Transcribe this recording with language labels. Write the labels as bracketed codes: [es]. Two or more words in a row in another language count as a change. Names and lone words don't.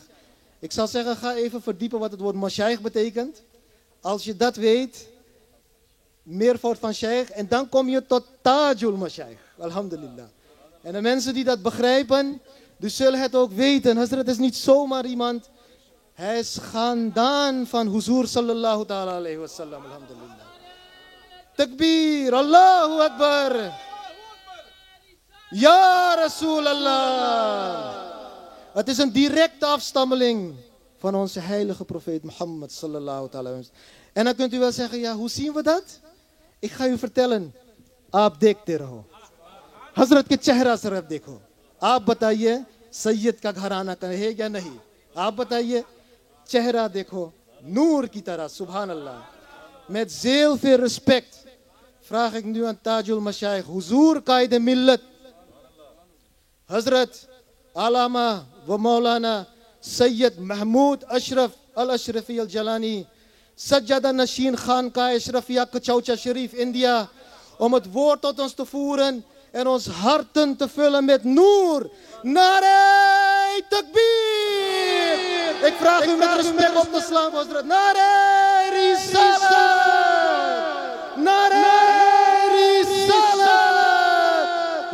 [nl] Ik zal zeggen, ga even verdiepen wat het woord Mashaykh betekent. Als je dat weet, meervoud van Shaykh, en dan kom je tot Tajul Mashaykh, alhamdulillah. En de mensen die dat begrijpen, die zullen het ook weten. Hazrat is niet zomaar iemand. Hij is Khandaan van Huzur [ar] صلى الله تعالى عليه وسلم. [nl] Alhamdulillah. [ar] تكبير، الله أكبر. [nl] Ja, Rasulallah. Het is een directe afstammeling van onze heilige profeet Mohammed [ar] صلى الله تعالى عليه وسلم. [nl] En dan kunt u wel zeggen, ja, hoe zien we dat? Ik ga u vertellen. [ur] آپ دیکھتے رہو. حضرت کے چہرہ شرف دیکھو. آپ بتائیے, سید کا گھرانہ ہے یا نہیں? آپ بتائیے، چہرہ دیکھو۔ نور کی طرح، سبحان اللہ. [nl] Met zeer veel respect vraag ik nu aan Tajul Mashaykh, Huzur Qaid Millat, Hazrat Alama wa Maulana Sayyid Mahmood Ashraf Al-Ashrafi Al-Jalani, Sajjada Nashin Khan Ka Ashrafia Kachaucha Sharif, India, om het woord tot ons te voeren en ons harten te vullen met noor. [ur] نعرۂ تکبیر! [nl] Ik vraag u met respect op te slaan, Hazrat. [ur] نعرۂ رسالت! نعرۂ رسالت!